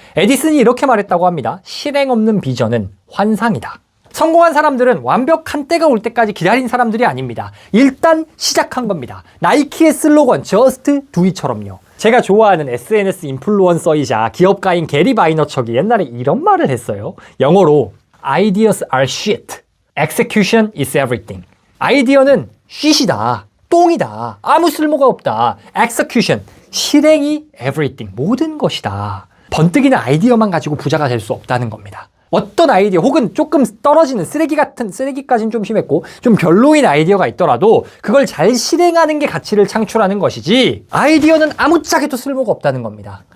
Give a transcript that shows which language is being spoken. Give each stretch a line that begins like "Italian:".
Korean: 에디슨이 이렇게 말했다고 합니다. 실행 없는 비전은 환상이다. 성공한 사람들은 완벽한 때가 올 때까지 기다린 사람들이 아닙니다. 일단 시작한 겁니다. 나이키의 슬로건 Just Do It처럼요. 제가 좋아하는 SNS 인플루언서이자 기업가인 게리 바이너척이 옛날에 이런 말을 했어요. 영어로
English: Ideas are shit. Execution is everything.
Korean: 아이디어는 shit이다. 똥이다. 아무 쓸모가 없다. Execution. 실행이 everything. 모든 것이다. 번뜩이는 아이디어만 가지고 부자가 될 수 없다는 겁니다. 어떤 아이디어 혹은 조금 떨어지는 쓰레기 같은, 쓰레기까지는 좀 심했고 좀 별로인 아이디어가 있더라도 그걸 잘 실행하는 게 가치를 창출하는 것이지, 아이디어는 아무짝에도 쓸모가 없다는 겁니다.